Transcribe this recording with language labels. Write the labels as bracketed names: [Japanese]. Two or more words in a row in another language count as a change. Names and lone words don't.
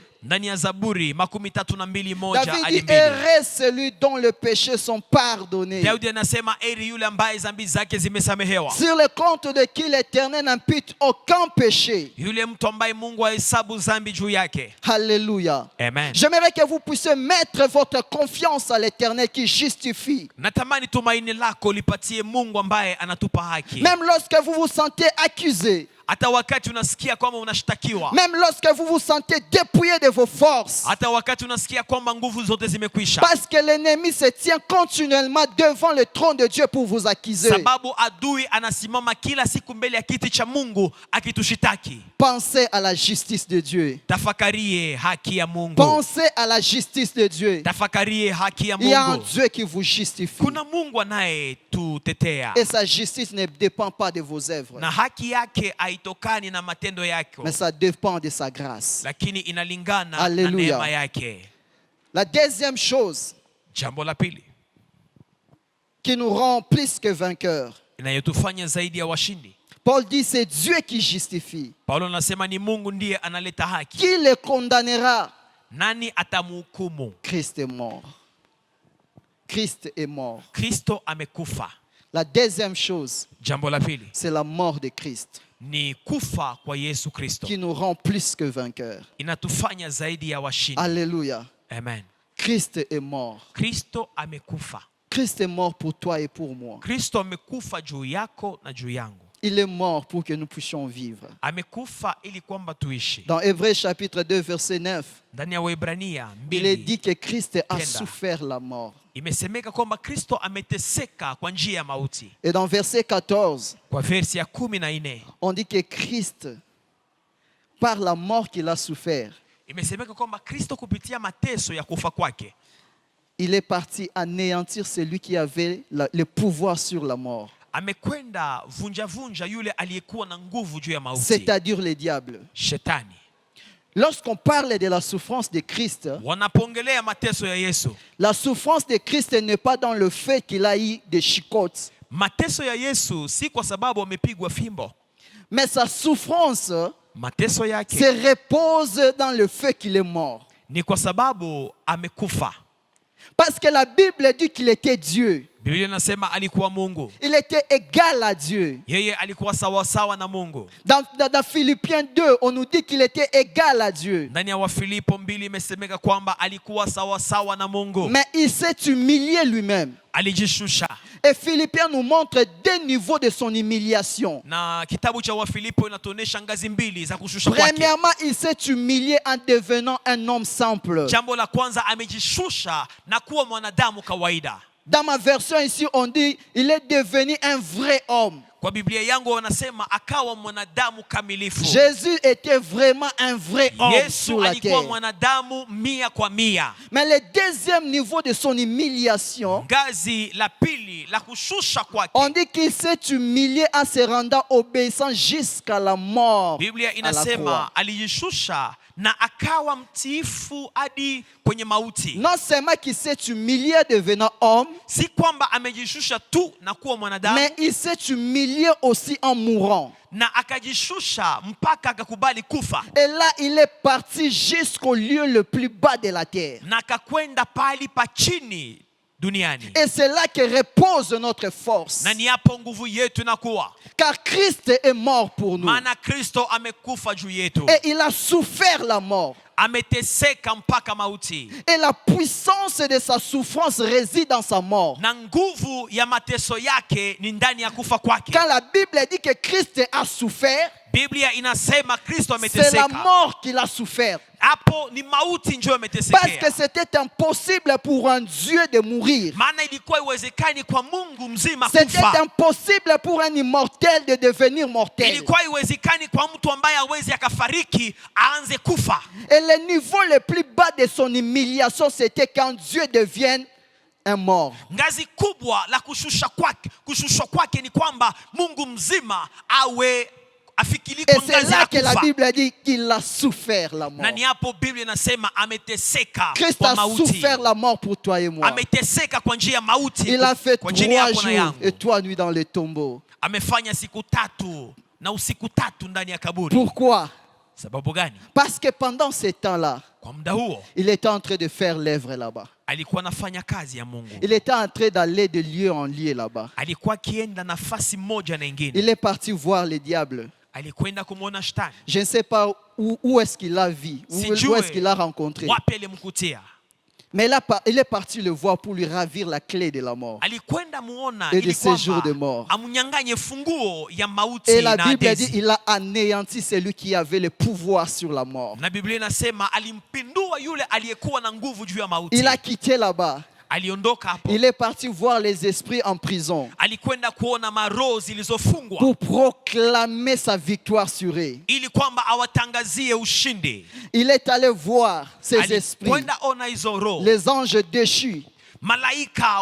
[Swahili] Ndani ya Zaburi 32:1 [French] David hadi dit, 2. heureux celui dont les péchés sont pardonnés, [Swahili] Daudi anasema eri yule ambaye dhambi zake zimesamehewa. [French] sur le compte de qui l'Éternel n'impute aucun péché. [Swahili] Yule mtu ambaye Mungu ahesabu dhambi juu yake. [French] Alléluia. Amen. J'aimerais que vous puissiez mettre votre confiance à l'Éternel qui justifie. [Swahili] Natamani tumaini lako lipatie Mungu ambaye anatupa haki. [French] Même lorsque vous vous sentez accusé, [Swahili] Hata wakati unasikia kwamba unashtakiwa, [French] même lorsque vous vous sentez dépouillé de vos forces, [Swahili] hata wakati unasikia kwamba nguvu zote zimekwisha, [French] parce que l'ennemi se tient continuellement devant le trône de Dieu pour vous accuser. [Swahili] sababu adui anasimama kila siku mbele ya kiti cha Mungu akitushitaki. [French] Pensez à la justice de Dieu. [Swahili] Tafakarie haki ya Mungu. [French] Pensez à la justice de Dieu. [Swahili] Tafakarie haki ya [French] Il y a un [Swahili] Mungu. [French] Dieu qui vous justifie. [Swahili] Kuna Mungu anayetutetea. [French] Et sa justice ne dépend pas de vos œuvres, [Swahili] Na haki yake haitokani na matendo yako, [French] mais ça dépend de sa grâce. [Swahili] lakini inalingana na Hallelujah. neema yake. [French] La deuxième chose [Swahili] Jambo la pili [French] qui nous rend plus que vainqueurs, [Swahili] inayotufanya zaidi ya washindi, [French] Paul dit c'est Dieu qui justifie. [Swahili] Paulo anasema ni Mungu ndiye analeta haki. [French] Qui le condamnera? [Swahili] Nani atamhukumu? [French] Christ est mort. Christ est mort. [Swahili] Kristo amekufa. [French] La deuxième chose, [Swahili] Jambo la pili [French] c'est la mort de Christ [Swahili] ni kufa kwa Yesu Kristo, [French] qui nous rend plus que vainqueurs. [Swahili] inatufanya zaidi ya washindi. Alléluia. Amen. [French] Christ est mort. [Swahili] Kristo amekufa. [French] Christ est mort pour toi et pour moi. [Swahili] Kristo amekufa juu yako na juu yangu. [French] Il est mort pour que nous puissions vivre. [Swahili] Amekufa ili kwamba tuishi. [French] Dans Hébreux chapitre 2, verset 9, [Swahili] Ndani ya Waebrania [French] il est 2 dit que Christ a [Swahili] Kenda. [French] souffert la mort. [Swahili] imesemeka kwamba Kristo ameteseka kwa njia ya mauti. [French] Et dans verset 14, [Swahili] Kwa versi ya 14 [French] on dit que Christ, par la mort qu'il a souffert, [Swahili] imesemeka kwamba Kristo kupitia mateso ya kufa kwake [French] il est parti anéantir celui qui avait le pouvoir sur la mort, [Swahili] amekwenda vunja yule aliyekuwa na nguvu juu ya mauti, [French] c'est-à-dire le diable. [Swahili] Shetani. [French] Lorsqu'on parle de la souffrance de Christ, [Swahili] Wanapongelea mateso ya Yesu, [French] la souffrance de Christ n'est pas dans le fait qu'il a eu des chicottes, [Swahili] mateso ya Yesu si kwa sababu amepigwa fimbo. [French] mais sa souffrance [Swahili] Mateso yake [French] se repose dans le fait qu'il est mort. [Swahili] ni kwa sababu amekufa. [French] Parce que la Bible dit qu'il était Dieu. [Swahili] Biblia inasema alikuwa Mungu. [French] Il était égal à Dieu. [Swahili] Yeye alikuwa sawa na Mungu. [French] Dans Philippiens 2, on nous dit qu'il était égal à Dieu. [Swahili] Ndani ya Wafilipo 2 imesemeka kwamba alikuwa sawa na Mungu. [French] Mais il s'est humilié lui-même. [Swahili] Alijishusha. [French] Et Philippiens nous montre deux niveaux de son humiliation. [Swahili] Na kitabu cha Wafilipo inatuonesha ngazi mbili za kushusha kwake. [French] Premièrement, il s'est humilié en devenant un homme simple. [Swahili] Jambo la kwanza amejishusha na kuwa mwanadamu kawaida. [French] Dans ma version ici, on dit il est devenu un vrai homme. [Swahili] Kwa Biblia yangu wanasema akawa mwanadamu kamilifu. [French] Jésus était vraiment un vrai homme sur [Swahili] Yesu [French] la [Swahili] alikuwa [French] terre. [Swahili] mwanadamu 100%. [French] Mais le deuxième niveau de son humiliation, [Swahili] Ngazi la pili la kushusha kwake, [French] on dit qu'il s'est humilié en se rendant obéissant jusqu'à la mort. [Swahili] Biblia [French] à la croix. [Swahili] inasema alijishusha na akawa mtiifu hadi kwenye mauti. [French] Non seulement qu'il s'est humilié devenant homme, [Swahili] Si kwamba amejishusha tu na kuwa mwanadamu, [French] mais il s'est humilié aussi en mourant. [Swahili] na akajishusha mpaka akakubali kufa, [French] Et là, il est parti jusqu'au lieu le plus bas de la terre. [Swahili] na akakwenda pali pa chini duniani. [French] Et c'est là que repose notre force. [Swahili] Na ni hapo nguvu yetu inakuwa, [French] Car Christ est mort pour nous. [Swahili] maana Kristo amekufa juu yetu, [French] Et il a souffert la mort. [Swahili] ameteseka mpaka mauti, [French] Et la puissance de sa souffrance réside dans sa mort. [Swahili] na nguvu ya mateso yake ni ndani ya kufa kwake. [French] Quand la Bible dit que Christ a souffert, [Swahili] Biblia inasema Kristo [French] C'est la [Swahili] ameteseka. [French] mort qu'il a souffert. [Swahili] Hapo ni mauti ndio [French] Parce que [Swahili] ametesekea. [French] c'était impossible pour un Dieu de mourir. [Swahili] Maana ilikuwa iwezekani kwa Mungu mzima [French] C'était [Swahili] kufa. [French] impossible pour un immortel de devenir mortel. [Swahili] Ilikuwa iwezekani kwa mtu ambaye hawezi akafariki aanze kufa. [French] Et le niveau le plus bas de son humiliation, c'était quand Dieu devienne un mort. [Swahili] Ngazi kubwa la kushushwa kwake ni kwamba Mungu mzima awe afikiri [French] Et [Swahili] kwa [French] c'est [Swahili] ngazi [French] là [Swahili] ya [French] que la [Swahili] kufa. [French] Bible dit qu'il a souffert la mort. [Swahili] Na ni hapo Biblia inasema ameteseka [French] Christ [Swahili] kwa [French] a [Swahili] mauti. [French] souffert la mort pour toi et moi. [Swahili] Ameteseka kwa njia ya mauti [French] Il a fait [Swahili] kwa ajili 3 yako na [French] jours [Swahili] yangu. [French] et 3 nuits dans le tombeau. [Swahili] Amefanya siku 3 na usiku 3 ndani ya kaburi. [French] Pourquoi? [Swahili] Sababu gani? [French] Parce que pendant ce temps-là, [Swahili] Kwa muda huo [French] il était en train de faire l'œuvre là-bas. [Swahili] alikuwa anafanya kazi ya Mungu. [French] Il était en train d'aller de lieu en lieu là-bas. [Swahili] Alikuwa akienda nafasi moja na nyingine. [French] Il est parti voir le diable. [Swahili] Alikwenda kumwona shetani. [French] Je ne sais pas où est-ce qu'il l'a vu, où est-ce qu'il l'a rencontré. [Swahili] Wapi alimkutia? [French] Mais il est parti le voir pour lui ravir la clé de la mort. [Swahili] Alikwenda muona [French] Et de [Swahili] ili [French] ces jours de [Swahili] kwamba [French] mort. [Swahili] amnyanganye funguo ya mauti [French] Et la [Swahili] na [French] Bible dit [Swahili] adesi. [French] qu'il a anéanti celui qui avait le pouvoir sur la mort. [Swahili] Na Biblia inasema alimpindua yule aliyekuwa na nguvu juu ya mauti. [French] Il a quitté là-bas. [Swahili] Aliondoka hapo. [French] Il est parti voir les esprits en prison [Swahili] Alikwenda kuona maroho zilizofungwa [French] pour proclamer sa victoire sur eux. [Swahili] ili kwamba awatangazie ushindi. [French] Il est allé voir ces esprits, [Swahili] Alikwenda ona hizo roho, [French] les anges déchus [Swahili] malaika [French] qui sont